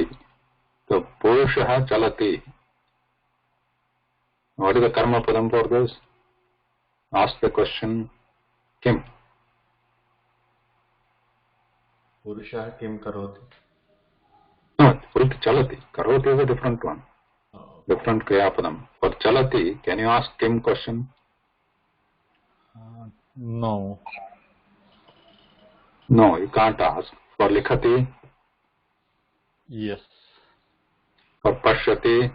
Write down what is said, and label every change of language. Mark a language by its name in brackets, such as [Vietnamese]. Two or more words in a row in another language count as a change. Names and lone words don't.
[Sanskrit] So purushaha chalati. [English] What is the [Sanskrit] karma padam [English] for this? Ask the question, [Sanskrit] Kim? Purushaha Kim Karoti? [English] No, full chalati. Karoti is a different one. Different Kriyapadam. For Chalati, can you ask Kim question? No. No, you can't ask. For Likhati? Yes. For Pashyati?